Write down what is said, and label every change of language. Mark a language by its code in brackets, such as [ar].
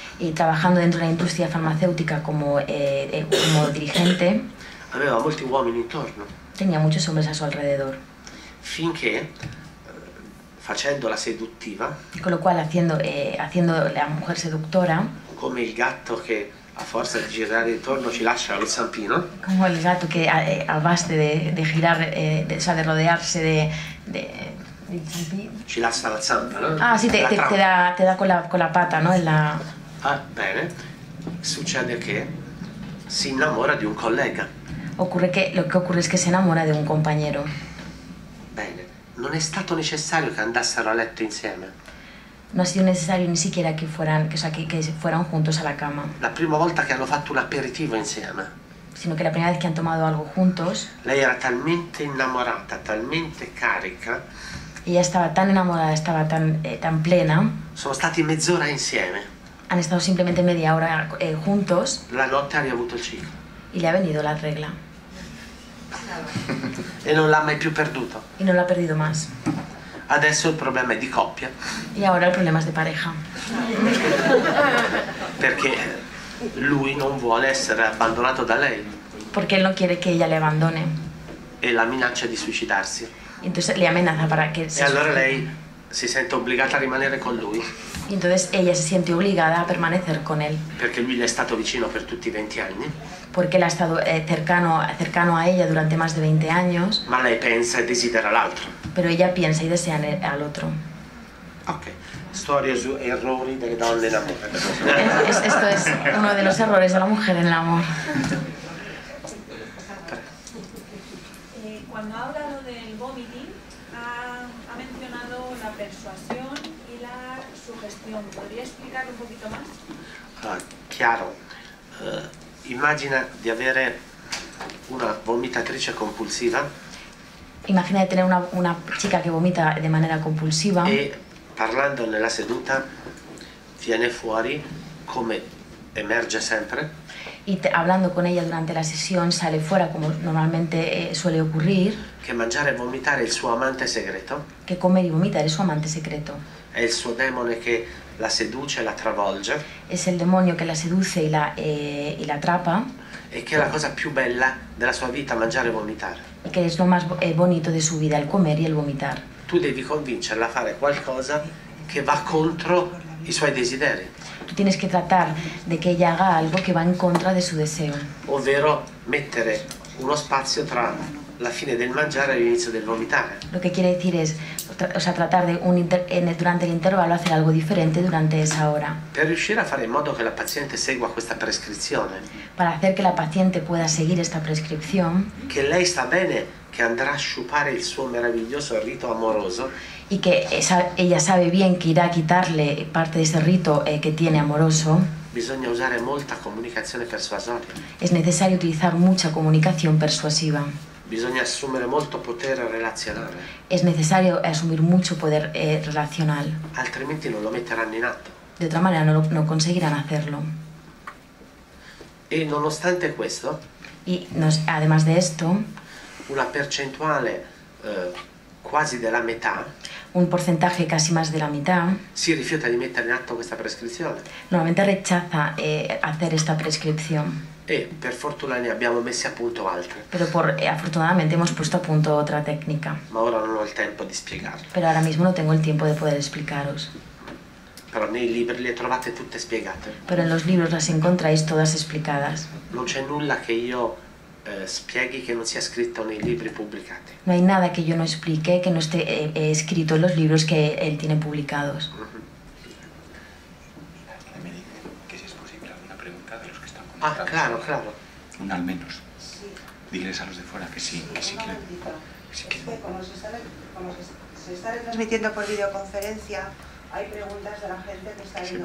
[es] y trabajando dentro de la industria farmacéutica como dirigente, [it] aveva molti uomini intorno, [es] tenía muchos hombres a su alrededor. [it] finché facendola seduttiva, [es] Con lo cual, haciendo la mujer seductora, [it] come il gatto che a forza di girare intorno ci lascia lo zampino, [es] como el gato que a base de girar, de rodearse de [it] ci lascia la zampa, no? [es] Ah, sí, te [it] La trama. [es] da con la pata, ¿no? [it] Bene, succede che si innamora di un collega. [es] Lo que ocurre es que se enamora de un compañero. [it] Bene, non è stato necessario che andassero a letto insieme. [es] No ha sido necesario ni siquiera que fueran juntos a la cama, [it] La prima volta che hanno fatto un aperitivo insieme, [es] sino que la primera vez que han tomado algo juntos, [it] lei era talmente innamorata, talmente carica, [es] ella estaba tan enamorada, estaba tan plena, [it] sono stati mezz'ora insieme. [es] han estado simplemente media hora juntos [it] La notte ha riavuto il ciclo [es] y le ha venido la regla [it] e non l'ha mai più perduto. [es] y no lo ha perdido más. [it] Adesso il problema è di coppia, [es] Y ahora el problema es de pareja, [it] perché lui non vuole essere abbandonato da lei [es] porque él no quiere que ella le abandone. [it] e la minaccia di suicidarsi. [es] Entonces le amenaza para que [it] E allora lei si sente obbligata a rimanere con lui, [es] Y entonces ella se siente obligada a permanecer con él, [it] perché lui le è stato vicino per tutti i 20 anni, [es] porque él ha estado cercano a ella durante más de 20 años, [it] ma lei pensa e desidera l'altro. [es] pero ella piensa y desea al otro. [it] Ok, storia su errori delle donne in amore. [es] Esto es uno de los errores de la mujer en el amor. Cuando ha hablado del vomiting, ha mencionado la persuasión y la sugestión. ¿Podría explicarlo un poquito más? [it] Chiaro, immagina di avere una vomitatrice compulsiva [es] Imagina de tener una chica que vomita de manera compulsiva [it] e parlando nella seduta viene fuori, come emerge sempre, [es] y hablando con ella durante la sesión sale fuera, como normalmente suele ocurrir, [it] che mangiare e vomitare è il suo amante segreto, [es] que comer y vomitar es su amante secreto. [it] è il suo demone che la seduce e la travolge, [es] Es el demonio que la seduce y la atrapa, [it] e che è la cosa più bella della sua vita, mangiare e vomitare. [es] y que es lo más bonito de su vida, el comer y el vomitar. [it] Tu devi convincerla a fare qualcosa che va contro i suoi desideri, [es] Tú tienes que tratar de que ella haga algo que va en contra de su deseo, [it] ovvero mettere uno spazio tra la fine del mangiare e l'inizio del vomitare. [es] lo que quiere decir es, tratar de durante el intervalo hacer algo diferente durante esa hora, [it] Per riuscire a fare in modo che la paziente segua questa prescrizione, [es] para hacer que la paciente pueda seguir esta prescripción [it] che lei sta bene che andrà a sciupare il suo meraviglioso rito amoroso, [es] y que ella sabe bien que irá a quitarle parte de ese rito que tiene amoroso, [it] bisogna usare molta comunicazione persuasoria, [es] es necesario utilizar mucha comunicación persuasiva, [it] bisogna assumere molto potere relazionale, [es] es necesario asumir mucho poder relacional, [it] altrimenti non lo metteranno in atto. [es] de otra manera no conseguirán hacerlo. [it] E nonostante questo, [es] Y además de esto, [it] una percentuale quasi della metà, [es] un porcentaje casi más de la mitad, [it] si rifiuta di mettere in atto questa prescrizione. [es] normalmente rechaza hacer esta prescripción. [it] E per fortuna ne abbiamo messi a punto altre. [es] Pero afortunadamente hemos puesto a punto otra técnica. [it] Ma ora non ho il tempo di spiegarle. [es] Pero ahora mismo no tengo el tiempo de poder explicaros. [it] Però nei libri le trovate tutte spiegate. [es] Pero en los libros las encontráis todas explicadas. [it] Non c'è nulla che io spieghi che non sia scritto nei libri pubblicati. [es] No hay nada que yo no explique que no esté escrito en los libros que él tiene publicados. Me dice que si es posible alguna pregunta de los que están Ah, conectados. claro. Una al menos. Sí. Diles a los de fuera que sí quieren. Es que como se está retransmitiendo por videoconferencia, hay preguntas de la gente que está viendo